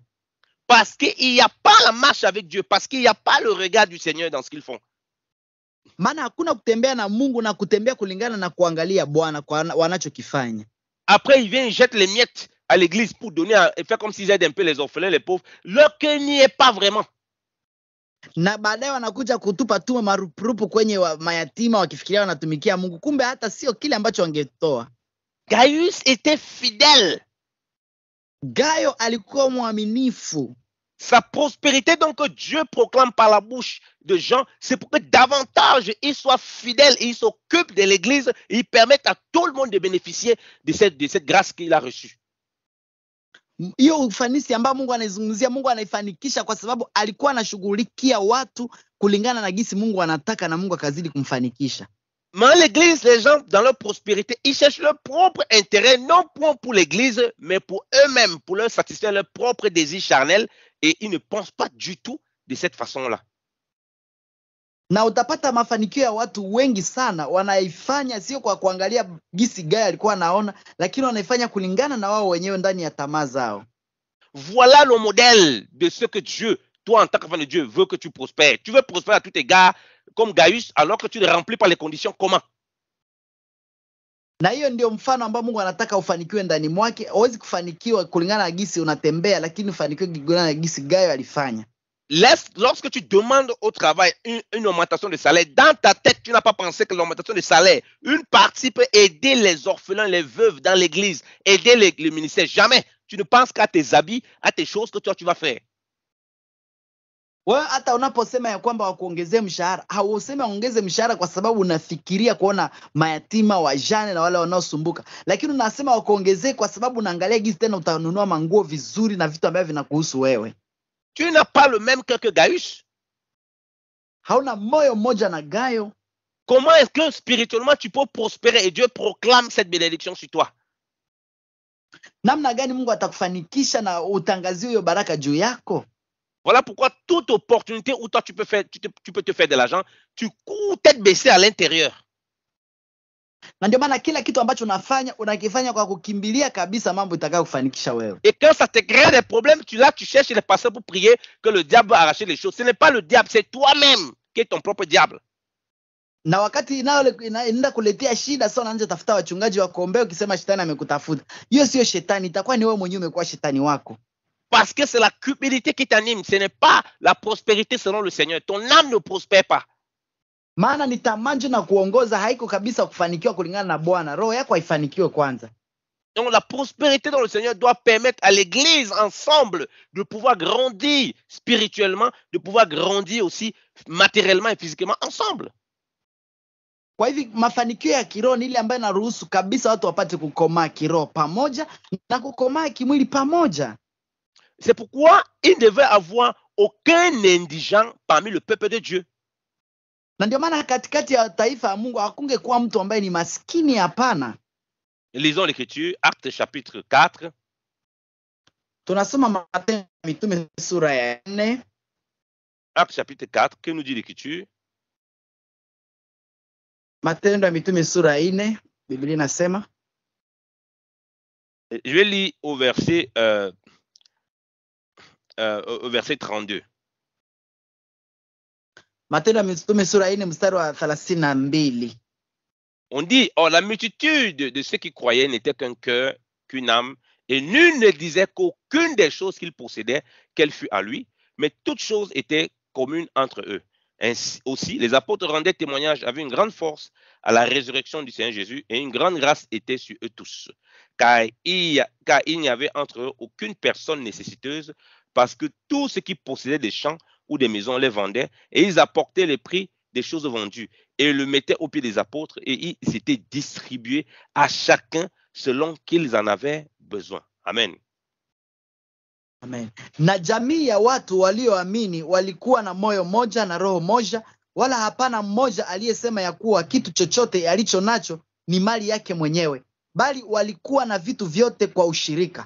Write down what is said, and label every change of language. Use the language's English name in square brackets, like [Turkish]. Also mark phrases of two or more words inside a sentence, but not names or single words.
[French] Parce qu'il n'y a pas la marche avec Dieu, parce qu'il n'y a pas le regard du Seigneur dans ce qu'ils font. [Swahili] Maana hakuna kutembea na Mungu na kutembea kulingana na kuangalia Bwana kwa wanachokifanya. [French] Après, ils viennent, ils jettent les miettes à l'église pour donner et faire comme s'ils aident un peu les orphelins, les pauvres. Leur cœur n'y est pas vraiment. [Swahili] Na baadaye wanakuja kutupa tu marupurupu kwenye mayatima wakifikiria wanatumikia Mungu, kumbe hata sio kile ambacho wangetoa. [French] Gaius était fidèle. [Swahili] Gayo alikuwa mwaminifu. [French] Sa prospérité, donc, que Dieu proclame par la bouche de Jean, c'est pour que davantage il soit fidèle et il s'occupe de l'église et il permette à tout le monde de bénéficier de cette grâce qu'il a reçue. [Swahili] Hiyo ufanisi ambao Mungu anaizungumzia, Mungu anaifanikisha kwa sababu alikuwa anashughulikia watu kulingana na gisi Mungu anataka, na Mungu akazidi kumfanikisha. [French] Mais l'église, les gens, dans leur prospérité, ils cherchent leur propre intérêt, non point pour l'église, mais pour eux-mêmes, pour leur satisfaire leur propre désir charnel, et ils ne pensent pas du tout de cette façon-là. [Swahili] Na utapata mafanikio ya watu wengi sana wanaifanya sio kwa kuangalia gisi Gayo alikuwa anaona, lakini wanaifanya kulingana na wao wenyewe ndani ya tamaa zao. [French] Voilà le modèle de ce que Dieu, toi en tant qu'enfant de Dieu, veut que tu prospères. Tu veux prospérer à tout égard comme Gaius, alors que tu ne remplis pas les conditions. Comment? [Swahili] Na hiyo ndio mfano ambao Mungu anataka ufanikiwe ndani mwake. Hauwezi kufanikiwa kulingana na gisi unatembea, lakini ufanikiwe kulingana na gisi Gayo alifanya. [French] Lorsque tu demandes au travail une augmentation de salaire, dans ta tête, tu n'as pas pensé que l'augmentation de salaire, une partie peut aider les orphelins, les veuves dans l'église, aider le ministère. Jamais. Tu ne penses qu'à tes habits, à tes choses que toi, tu vas faire. [Swahili] Wewe hata unaposema ya kwamba wakuongezee mshahara, hausemi ongeze mshahara kwa sababu unafikiria kuona mayatima, wajane na wale wanaosumbuka, lakini unasema wakuongezee kwa sababu unaangalia gisi tena utanunua manguo vizuri na vitu ambavyo vinakuhusu wewe. [French] Tu n'as pas le même cœur que Gaius. [Swahili] Hauna moyo mmoja na Gayo. [French] Comment est-ce que spirituellement tu peux prospérer et Dieu proclame cette bénédiction sur toi? [Swahili] Namna gani Mungu atakufanikisha na utangazie hiyo baraka juu yako? [French] Voilà pourquoi toute opportunité où toi tu peux te faire de l'argent, tu cours tête baissée à l'intérieur. [Swahili] Na ndio maana kila kitu ambacho unakifanya kwa kukimbilia kabisa mambo itakayo kufanikisha wewe. [French] Et quand ça te crée des problèmes, tu cherches les pasteurs pour prier que le diable va arracher les choses. Ce n'est pas le diable, c'est toi-même qui es ton propre diable. [Swahili] Na wakati inaenda kuletea shida, sasa unaanza tafuta wachungaji wa kuombea ukisema shetani amekutafuta. Hiyo sio shetani, itakuwa ni wewe mwenyewe umekuwa shetani wako. [French] Parce que c'est la cupidité qui t'anime, ce n'est pas la prospérité selon le Seigneur. Ton âme ne prospère pas. [Swahili] Maana ni tamanjo na kuongoza haiko kabisa kufanikiwa kulingana na Bwana. Roho yako haifanikiwe kwanza. [French] Donc la prospérité dans le Seigneur doit permettre à l'église ensemble de pouvoir grandir spirituellement, de pouvoir grandir aussi matériellement et physiquement ensemble. [Swahili] Kwa hivi mafanikio ya kiroho ni ile ambayo inaruhusu kabisa watu wapate kukomaa kiroho pamoja na kukomaa kimwili pamoja. [French] C'est pourquoi il ne devait avoir aucun indigent parmi le peuple de Dieu. [Swahili] Na ndio maana katikati ya taifa ya Mungu hakungekuwa mtu ambaye ni maskini, hapana. [French] Lisons l'écriture, Actes chapitre 4. [Swahili] Tunasoma Matendo ya Mitume sura ya 4. [French] Actes chapitre 4, que nous dit l'écriture? [Swahili] Matendo ya Mitume sura ya 4, Biblia inasema. [French] Je vais lire au verset 32. [Swahili] Matendo ya Mitume sura ya 4 mstari wa 32. [French] On dit, oh, la multitude de ceux qui croyaient n'était qu'un cœur, qu'une âme, et nul ne disait qu'aucune des choses qu'il possédait, qu'elle fût à lui, mais toutes choses étaient communes entre eux. Ainsi aussi, les apôtres rendaient témoignage avec une grande force à la résurrection du Seigneur Jésus, et une grande grâce était sur eux tous. Car il n'y avait entre eux aucune personne nécessiteuse, parce que tous ceux qui possédaient des champs ou des maisons les vendaient, et ils apportaient les prix des choses vendues, et le mettaient au pied des apôtres, et ils s'étaient distribués à chacun selon qu'ils en avaient besoin. Amen. Amen. [Swahili] Na jamii ya watu walioamini walikuwa na moyo moja na roho moja, wala hapana mmoja aliyesema ya kuwa kitu chochote alicho nacho ni mali yake mwenyewe, bali walikuwa na vitu vyote kwa ushirika.